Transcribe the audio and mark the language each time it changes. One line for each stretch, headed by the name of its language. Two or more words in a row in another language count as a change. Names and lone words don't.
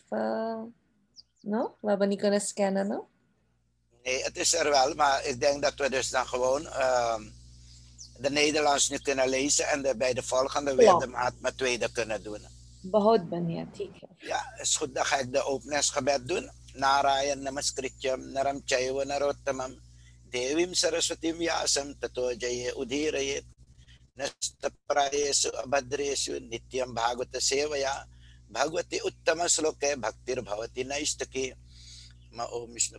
Dutch: No? We hebben niet kunnen scannen, no? Nee, het is er wel, maar ik denk dat we dus dan gewoon de Nederlands nu kunnen lezen en bij de volgende weer de Mahatmya tweede kunnen doen. Behoud ben je, ja, is goed. Dan ga ik de openingsgebed doen.
Sanskrit: नारायणं नमस्कृत्य नरं चैव नरोत्तमम् देवीं सरस्वतीं व्यासं ततो जयम् उदीरयेत् नष्टप्रायेषु अभद्रेषु नित्यं भागवत सेवया भगवति उत्तम श्लोके भक्तिर् भवति नैष्ठिकी मा ओम् विष्णु